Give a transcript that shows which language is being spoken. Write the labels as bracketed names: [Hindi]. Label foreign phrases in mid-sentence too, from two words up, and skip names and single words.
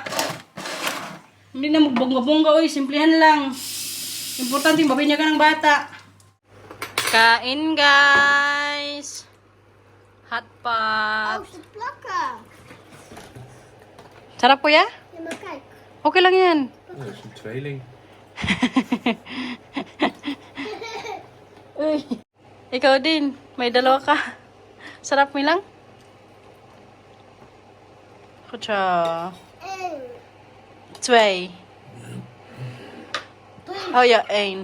[Filipino] Hindi na magbongga-bongga. Uy, simplihan lang. Importante yung babinyagan ng bata. Kain guys. Hot pot. Sarap po ya? Okay lang yan. [Dutch] Oh, dat is een tweeling. [Filipino] Uy, ikaw din. May dalawa ka. Sarap mo lang? Kutsa. [Dutch] Twee. [English] Oh yeah, [Dutch] ein.